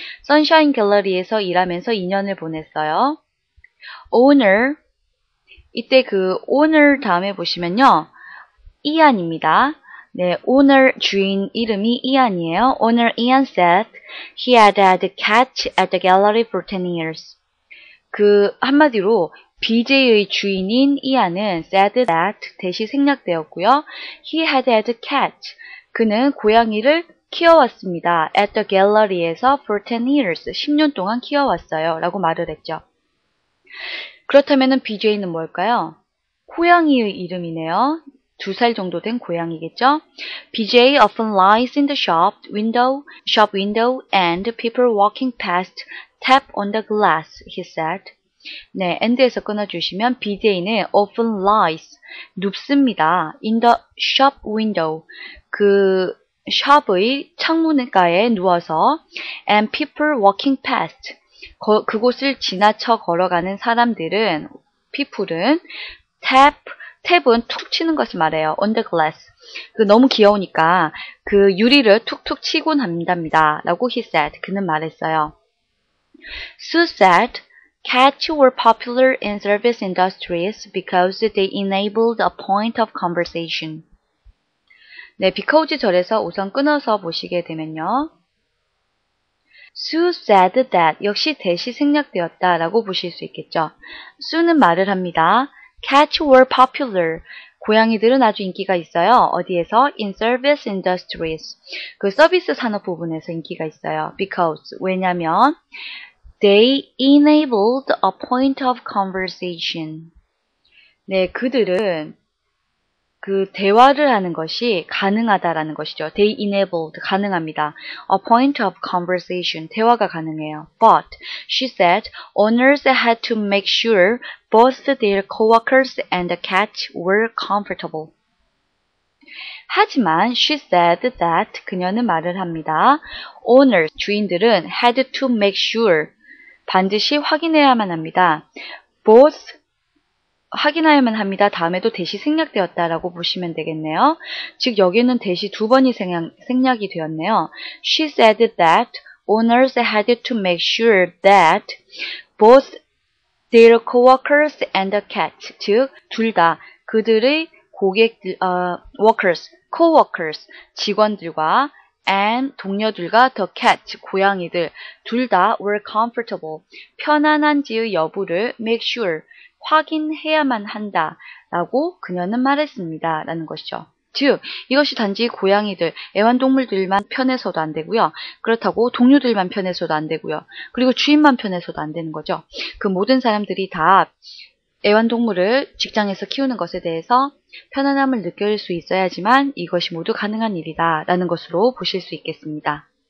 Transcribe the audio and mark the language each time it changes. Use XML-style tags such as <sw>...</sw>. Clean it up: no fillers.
<ko>Sunshine Gallery에서 일하면서 2년을 보냈어요. owner, 이때 그 owner 다음에 보시면요. 이안입니다. 네, owner 주인 이름이 이안이에요.</ko> <en>Owner Ian said he had had cat at the gallery for 10 years.</en> <ko>그 한마디로 BJ의 주인인 이안은</ko> <en>said that</en> <ko>대시 생략되었고요.</ko> <en>He had had cat.</en> <ko>그는 고양이를 키워왔습니다.</ko> <en>At the gallery</en> <ko>에서</ko> <en>for 10 years.</en> <ko>10년 동안 키워왔어요. 라고 말을 했죠. 그렇다면 BJ는 뭘까요? 고양이의 이름이네요. 2살 정도 된 고양이겠죠?</ko> <en>BJ often lies in the shop window and people walking past tap on the glass, he said.</en> <ko>네, and에서 끊어주시면 BJ는</ko> <en>often lies,</en> <ko>눕습니다.</ko> <en>in the shop window,</en> <ko>그 샵의 창문가에 누워서</ko> <en>and people walking past,</en> <ko>그곳을 지나쳐 걸어가는 사람들은, people은 탭은 툭 치는 것을 말해요.</ko> <en>on the glass.</en> <ko>너무 귀여우니까 그 유리를 툭툭 치곤 한답니다. 라고</ko> <en>he said.</en> <ko>그는 말했어요.</ko> <en>Sue said cats were popular in service industries because they enabled a point of conversation.</en> <ko>네, because 절에서 우선 끊어서 보시게 되면요.</ko> <en>Sue said that</en> <ko>역시 대시 생략되었다 라고 보실 수 있겠죠. Sue는 말을 합니다.</ko> <en>Cats were popular.</en> <ko>고양이들은 아주 인기가 있어요. 어디에서?</ko> <en>In service industries.</en> <ko>그 서비스 산업 부분에서 인기가 있어요.</ko> <en>Because.</en> <ko>왜냐면</ko> <en>they enabled a point of conversation.</en> <ko>네, 그들은 그 대화를 하는 것이 가능하다라는 것이죠.</ko> <en>They enabled,</en> <ko>가능합니다.</ko> <en>A point of conversation,</en> <ko>대화가 가능해요.</ko> <en>But, she said, owners had to make sure both their coworkers and the cat were comfortable.</en> <ko>하지만,</ko> <en>she said that,</en> <ko>그녀는 말을 합니다. Owners, 주인들은</ko> <en>had to make sure,</en> <ko>반드시 확인해야만 합니다. Both, 확인하여야만 합니다. 다음에도 대시 생략되었다라고 보시면 되겠네요. 즉 여기는 대시 2번이 생략이 되었네요.</ko> <en>She said that owners had to make sure that both their coworkers and the cat,</en> <ko>즉 둘 다 그들의 고객들, workers, coworkers, 직원들과 and 동료들과 the cat, 고양이들 둘 다</ko> <en>were comfortable,</en> <ko>편안한지의 여부를 make sure, 확인해야만 한다라고 그녀는 말했습니다. 라는 것이죠. 즉 이것이 단지 고양이들, 애완동물들만 편해서도 안 되고요. 그렇다고 동료들만 편해서도 안 되고요. 그리고 주인만 편해서도 안 되는 거죠. 그 모든 사람들이 다 애완동물을 직장에서 키우는 것에 대해서 편안함을 느낄 수 있어야지만 이것이 모두 가능한 일이다 라는 것으로 보실 수 있겠습니다.</ko>